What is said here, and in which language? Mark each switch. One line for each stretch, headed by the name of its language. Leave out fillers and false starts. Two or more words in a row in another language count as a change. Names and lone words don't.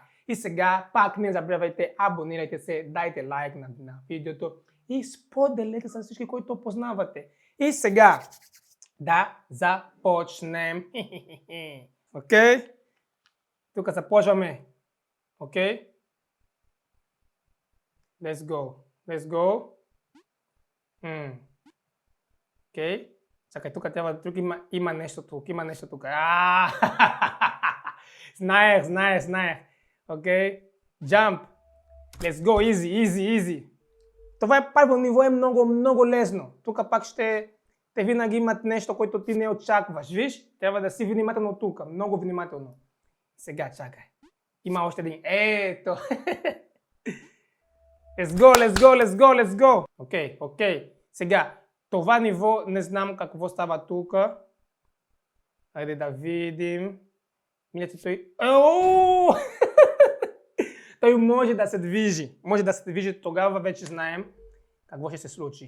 Bulgarian: И сега пак не забравяйте, абонирайте се, дайте лайк на видеото и споделете с всички, които познавате. И сега да започнем. Окей? Тук започваме. Окей?
English: Let's go. Let's go.
Bulgarian: Окей? Чакай, тук трябва, тук има нещо тук. Има нещо тук. Знаех. Окей?
English: Jump. Let's go. Easy.
Bulgarian: Това е първо ниво, е много лесно. Тук пак те винаги имат нещо, което ти не очакваш. Виж, трябва да си внимателно тук. Много внимателно. Сега чакай. Има още един. Ето.
English: Let's go.
Bulgarian: Окей. Сега, това ниво не знам какво става тук. Хайде да видим. Милете той. Той може да се движи. Тогава вече знаем какво ще се случи.